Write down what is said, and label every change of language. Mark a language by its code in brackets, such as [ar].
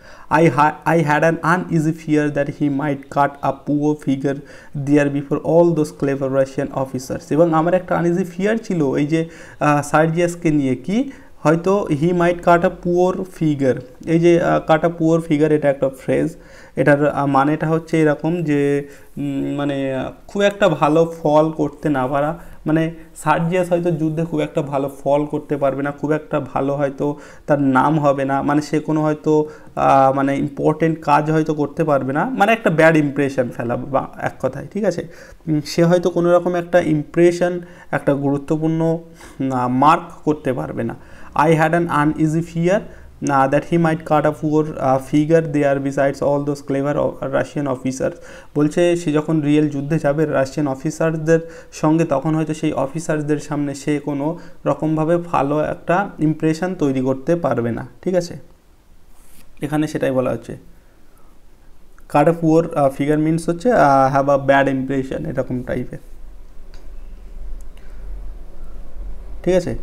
[en] I had an uneasy fear that he might cut a poor figure there before all those clever Russian officers। [bn] এবং আমার একটা uneasy fear ছিল এই যে সার্জিয়াসকে নিয়ে, কি হয়তো [en] He might cut a poor figure. [bn] এই যে [en] cut a poor figure, [bn] এটা একটা ফ্রেজ, এটার মানেটা হচ্ছে এরকম যে মানে খুব একটা ভালো ফল করতে না পারা, মানে সার্জিয়াস হয়তো যুদ্ধে খুব একটা ভালো ফল করতে পারবে না, খুব একটা ভালো হয়তো তার নাম হবে না, মানে সে কোনো হয়তো মানে ইম্পর্টেন্ট কাজ হয়তো করতে পারবে না, মানে একটা ব্যাড ইমপ্রেশন ফেলা বা এক কথায়, ঠিক আছে। সে হয়তো কোনো রকম একটা ইমপ্রেশন, একটা গুরুত্বপূর্ণ মার্ক করতে পারবে না। [en] I had an uneasy fear that he might cut a poor figure there besides all those clever Russian officers। [bn] বলছে সে যখন রিয়েল যুদ্ধে যাবে রাশিয়ান অফিসারদের সঙ্গে, তখন হয়তো সেই অফিসারদের সামনে সে কোনো রকমভাবে ভালো একটা ইমপ্রেশন তৈরি করতে পারবে না, ঠিক আছে। এখানে সেটাই বলা হচ্ছে, [en] cut a poor figure means [bn] হচ্ছে [en] have a bad impression, [bn] এরকম টাইপের, ঠিক আছে।